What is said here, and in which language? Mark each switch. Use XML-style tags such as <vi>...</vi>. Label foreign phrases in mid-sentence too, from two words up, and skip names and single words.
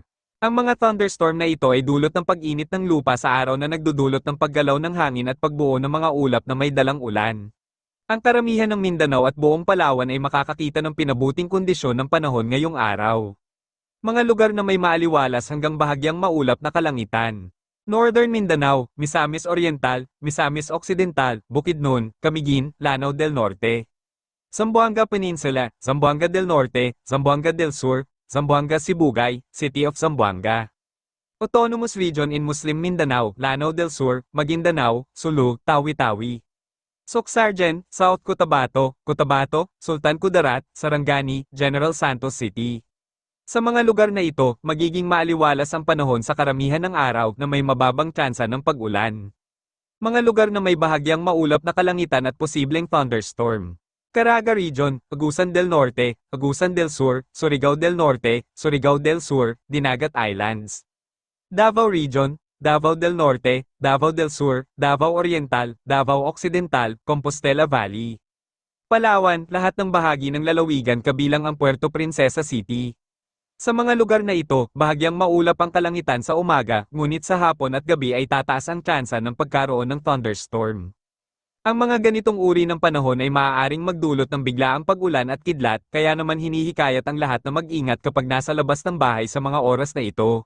<tl>Ang mga thunderstorm na ito ay dulot ng pag-init ng lupa sa araw na nagdudulot ng paggalaw ng hangin at pagbuo ng mga ulap na may dalang ulan. Ang karamihan ng Mindanao at buong Palawan ay makakakita ng pinabuting kondisyon ng panahon ngayong araw. Mga lugar na may maaliwalas hanggang bahagyang maulap na kalangitan. Northern Mindanao, Misamis Oriental, Misamis Occidental, Bukidnon, Camiguin, Lanao del Norte. Zamboanga Peninsula, Zamboanga del Norte, Zamboanga del Sur, Zamboanga Sibugay, City of Zamboanga. Autonomous Region in Muslim Mindanao, Lanao del Sur, Maguindanao, Sulu, Tawi-Tawi. Socsargen, South Cotabato, Cotabato, Sultan Kudarat, Sarangani, General Santos City. Sa mga lugar na ito, magiging maaliwalas ang panahon sa karamihan ng araw na may mababang tsansa ng pag-ulan. Mga lugar na may bahagyang maulap na kalangitan at posibleng thunderstorm. Caraga Region, Agusan del Norte, Agusan del Sur, Surigao del Norte, Surigao del Sur, Dinagat Islands. Davao Region, Davao del Norte, Davao del Sur, Davao Oriental, Davao Occidental, Compostela Valley. Palawan, lahat ng bahagi ng lalawigan kabilang ang Puerto Princesa City. Sa mga lugar na ito, bahagyang maulap ang kalangitan sa umaga, ngunit sa hapon at gabi ay tataas ang tsansa ng pagkaroon ng thunderstorm. Ang mga ganitong uri ng panahon ay maaaring magdulot ng biglaang pag-ulan at kidlat, kaya naman hinihikayat ang lahat na mag-ingat kapag nasa labas ng bahay sa mga oras na ito.</tl>